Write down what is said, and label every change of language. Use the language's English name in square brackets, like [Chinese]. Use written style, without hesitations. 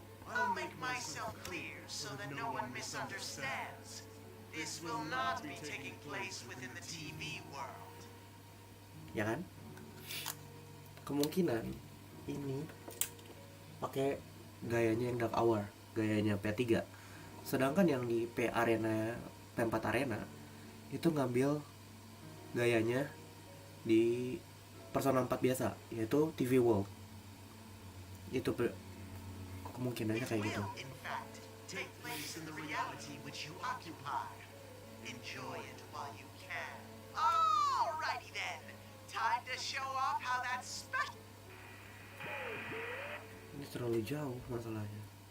[English] will make myself clear so that no one misunderstands. This will not be taking place within the TV world. [Indonesian] Ya kan? Kemungkinan ini pakai gayanya yang Dark Hour, gayanya P3. Sedangkan yang di P4 Arena itu ngambil gayanya di Persona 4 biasa, yaitu TV World. Itu kemungkinannya kayak gitu. [English] In fact, take place in the reality which you occupy. Enjoy it while you can. Alrighty then. Time to show off how that special. [Indonesian] Ini terlalu jauh masalahnya.